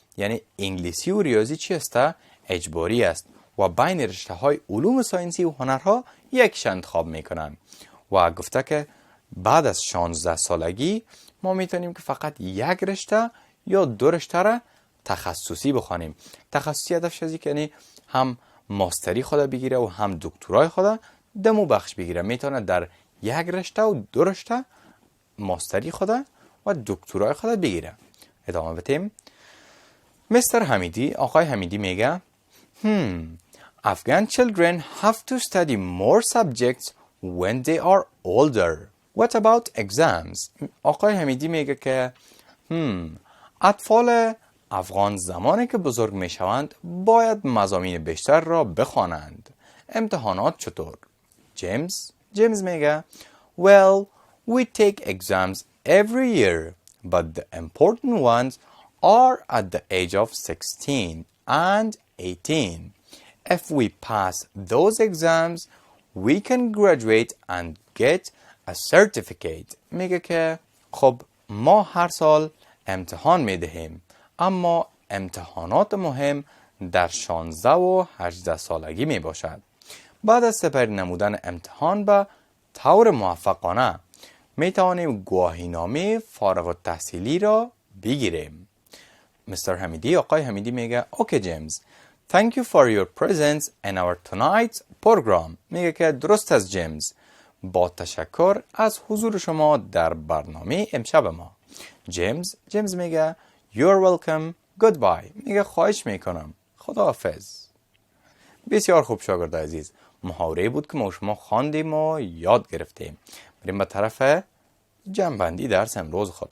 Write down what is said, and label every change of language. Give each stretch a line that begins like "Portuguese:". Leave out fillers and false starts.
Persian: یعنی انگلیسی و ریاضی چی است؟ اجباری است و بین رشته های علوم ساینسی و هنرها یکش انتخاب میکنن و گفته که بعد از 16 سالگی ما میتونیم که فقط 1 رشته یا 2 رشته را تخصصی بخوانیم. تخصصی هدفش از که یعنی هم ماستری خود بگیره و هم دکترای خود دمو بخش بگیره. میتونه در 1 رشته و 2 رشته ماستری خود و دکترای خود بگیره. ادامه بدیم. مستر حمیدی، آقای حمیدی میگه
English: Afghan children have to study more subjects when they are older. What about exams?
Persian: آقای حمیدی میگه که اطفال افغان زمانی که بزرگ میشوند باید مضامین بیشتر را بخوانند. امتحانات چطور؟ جیمز میگه
English: Well, we take exams every year, but the important ones are at the age of 16 and 18. If we pass those exams, we can graduate and get a certificate.
Persian: میگه که خب ما هر سال امتحان میدهیم، اما امتحانات مهم در 16 و 18 سالگی می باشد. بعد از سپری نمودن امتحان به طور موفقانه می توانیم گواهینامه فارغ التحصیلی را بگیریم. مستر حمیدی، آقای حمیدی میگه اوکی جیمز.
English: Thank you for your presence in our tonight's program.
Persian: میگه که درست از جیمز. با تشکر از حضور شما در برنامه امشب ما. جیمز میگه
English: You're welcome. Goodbye.
Persian: میگه خواهش میکنم. خداحافظ. بسیار خوب شاگرد عزیز. محاوره بود که ما شما خواندیم و یاد گرفتیم. بریم به طرف جمع‌بندی درس امروز خود.